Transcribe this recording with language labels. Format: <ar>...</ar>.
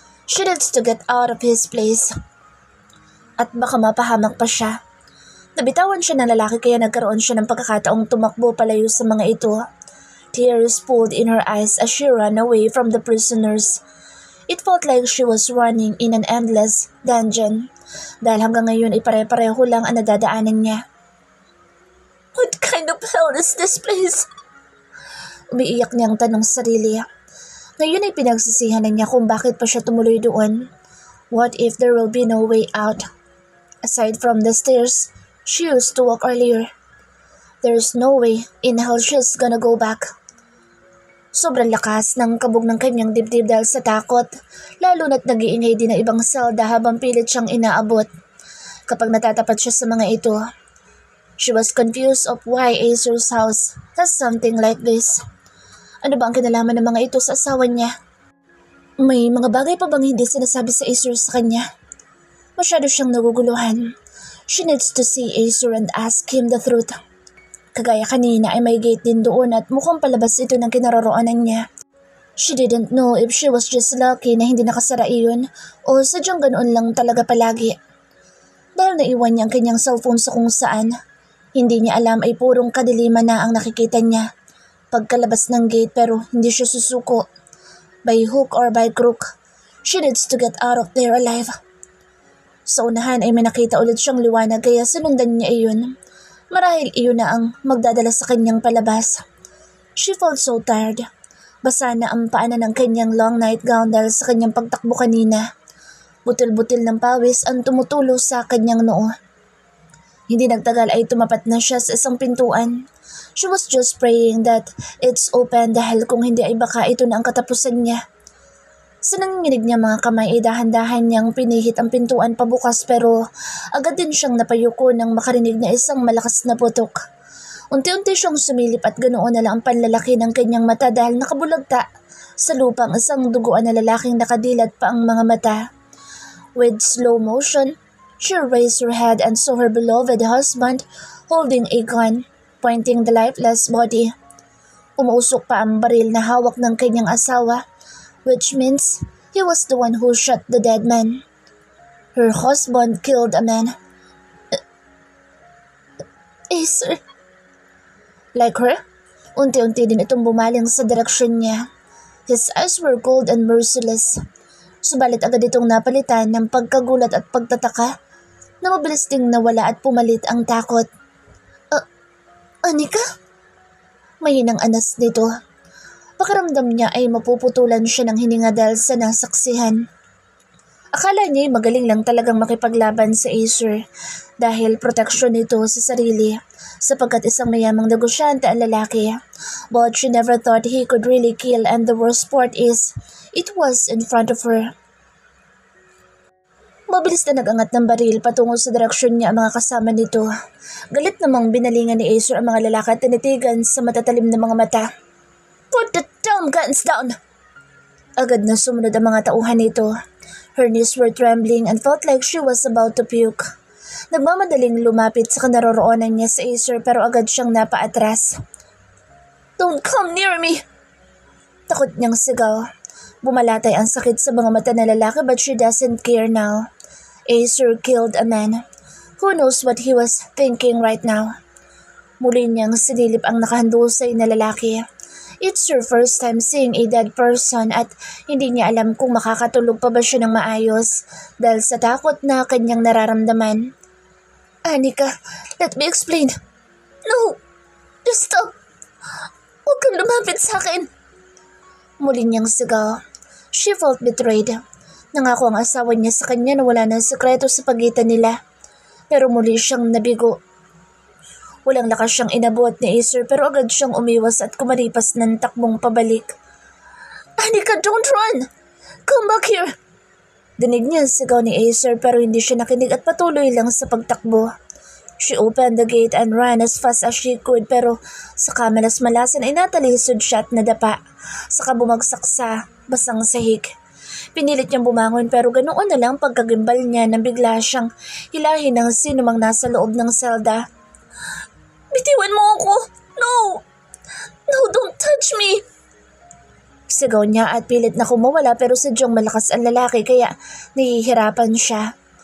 <en>She needs to get out of his place.</en> <tl>At baka mapahamak pa siya. Nabitawan siya ng lalaki kaya nagkaroon siya ng pagkakataong tumakbo palayo sa mga ito.</tl> <en>Tears pooled in her eyes as she ran away from the prisoners. It felt like she was running in an endless dungeon</en> <tl>dahil hanggang ngayon ay pare-pareho lang ang nadadaanan niya.</tl> <en>What kind of hell is this place?</en> <tl>Umiiyak niyang tanong sa sarili. Ngayon ay pinagsisihan na niya kung bakit pa siya tumuloy doon.</tl> <en>What if there will be no way out? Aside from the stairs she used to walk earlier. There's no way in hell she's gonna go back.</en> <tl>Sobrang lakas ng kabog ng kanyang dibdib dahil sa takot, lalo na't nag-iingay din ng ibang selda habang pilit siyang inaabot. Kapag natatapat siya sa mga ito,</tl> <en>she was confused of why Acer's house has something like this.</en> <tl>Ano ba ang kinalaman ng mga ito sa asawa niya? May mga bagay pa bang hindi sinasabi sa Acer sa kanya? Masyado siyang naguguluhan.</tl> <en>She needs to see Acer and ask him the truth.</en> <tl>Kagaya kanina ay may gate din doon at mukhang palabas ito ng kinaroroonan niya.</tl> <en>She didn't know if she was just lucky</en> <tl>na hindi nakasara iyon o sadyang ganoon lang talaga palagi. Dahil naiwan niya ang kanyang cellphone sa kung saan, hindi niya alam ay purong kadiliman na ang nakikita niya. Pagkalabas ng gate pero hindi siya susuko.</tl> <en>By hook or by crook, she needs to get out of there alive.</en> <tl>Sa unahan ay may nakita ulit siyang liwanag kaya sinundan niya iyon. Marahil iyon na ang magdadala sa kanyang palabas.</tl> <en>She felt so tired</en> <tl>Basa na ang paanan ng kanyang long nightgown dahil sa kanyang pagtakbo kanina. Butil-butil ng pawis ang tumutulo sa kanyang noo. Hindi nagtagal ay tumapat na siya sa isang pintuan.</tl> <en>She was just praying that it's open</en> <tl>dahil kung hindi ay baka ito na ang katapusan niya. Sa nanginginig niya mga kamay ay dahan-dahan niyang pinihit ang pintuan pabukas pero agad din siyang napayuko nang makarinig na isang malakas na putok. Unti-unti siyang sumilip at ganoon na lang ang panlalaki ng kanyang mata dahil nakabulagta sa lupang isang duguan na lalaking nakadilat pa ang mga mata.</tl> <en>With slow motion, she raised her head and saw her beloved husband holding a gun, pointing the lifeless body.</en> <tl>Umuusok pa ang baril na hawak ng kanyang asawa,</tl> <en>which means he was the one who shot the dead man. Her husband killed a man. Sir. Like her,</en> <tl>unti-unti din itong bumaling sa direksyon niya.</tl> <en>His eyes were cold and merciless.</en> <tl>Subalit agad itong napalitan ng pagkagulat at pagtataka na mabilis ding nawala at pumalit ang takot. Anika? Mahinang anas nito. Pakiramdam niya ay mapuputulan siya ng hininga dahil sa nasaksihan. Akala niya ay magaling lang talagang makipaglaban sa Acer dahil proteksyon nito sa sarili sapagkat isang mayamang negosyante ang lalaki.</tl> <en>But she never thought he could really kill, and the worst part is, it was in front of her.</en> <tl>Mabilis na nag-angat ng baril patungo sa direksyon niya ang mga kasama nito. Galit namang binalingan ni Acer ang mga lalaki at tinitigan sa matatalim na mga mata.</tl> <en>Put the damn guns down!</en> <tl>Agad na sumunod ang mga tauhan nito.</tl> <en>Her knees were trembling and felt like she was about to puke.</en> <tl>Nagmamadaling lumapit sa kanaroroonan niya sa Acer pero agad siyang napaatras.</tl> <en>Don't come near me!</en> <tl>Takot niyang sigaw. Bumalatay ang sakit sa mga mata ng lalaki</tl> <en>but she doesn't care now. Acer killed a man. Who knows what he was thinking right now?</en> <tl>Muli niyang sinilip ang nakahandusay na lalaki.</tl> <en>It's her first time seeing a dead person</en> <tl>at hindi niya alam kung makakatulog pa ba siya ng maayos dahil sa takot na kanyang nararamdaman.</tl> <en>Anika, let me explain. No! Just stop!</en> <tl>Huwag kang lumapit sa akin! Muli niyang sigaw.</tl> <en>She felt betrayed.</en> <tl>Nangako ang asawa niya sa kanya na wala ng sekreto sa pagitan nila. Pero muli siyang nabigo. Walang lakas siyang inabot ni Acer pero agad siyang umiwas at kumaripas ng takbong pabalik.</tl> <en>Anika, don't run! Come back here!</en> <tl>Dinig niya ang sigaw ni Acer pero hindi siya nakinig at patuloy lang sa pagtakbo.</tl> <en>She opened the gate and ran as fast as she could</en> <tl>pero sa kamalas-malasan ay natalisod siya at nadapa. Saka bumagsak sa basang sahig. Pinilit niyang bumangon pero ganoon na lang pagkagimbal niya nang bigla siyang hilahin ng sinumang nasa loob ng selda. Bitiwan mo ako!</tl> <en>No! No, don't touch me!</en> <tl>Sigaw niya at pilit na kumawala pero sadyang malakas ang lalaki kaya nahihirapan siya.</tl>